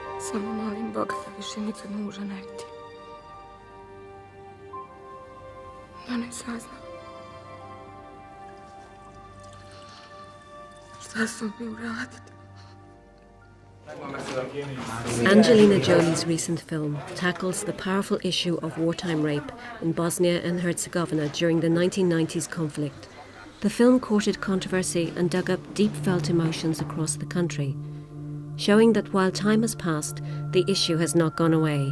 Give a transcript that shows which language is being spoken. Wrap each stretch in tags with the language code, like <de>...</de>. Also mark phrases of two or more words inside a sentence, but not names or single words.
<bs>Samo molim Boga da više nikad muža ne vidim. Da ne sazna. Šta su mi uradili?</bs> <en>Angelina Jolie's recent film tackles the powerful issue of wartime rape in Bosnia and Herzegovina during the 1990s conflict. The film courted controversy and dug up deep-felt emotions across the country, showing that while time has passed, the issue has not gone away.</en>